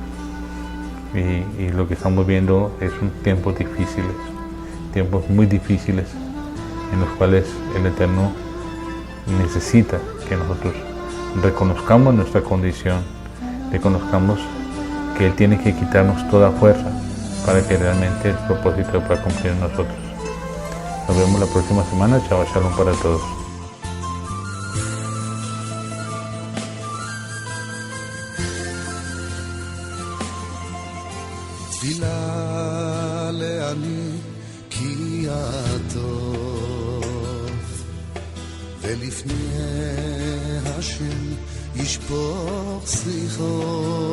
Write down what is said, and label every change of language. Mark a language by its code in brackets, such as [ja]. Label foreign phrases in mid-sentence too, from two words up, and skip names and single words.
[es] Y lo que estamos viendo es tiempos difíciles, tiempos muy difíciles, en los cuales el Eterno necesita que nosotros reconozcamos nuestra condición, reconozcamos que Él tiene que quitarnos toda fuerza para que realmente el propósito pueda cumplir en nosotros. Nos vemos la próxima semana. Chao, shalom para todos. [he] תפילה לעני כי הטוב, ולפני השם ישפוך שיחו.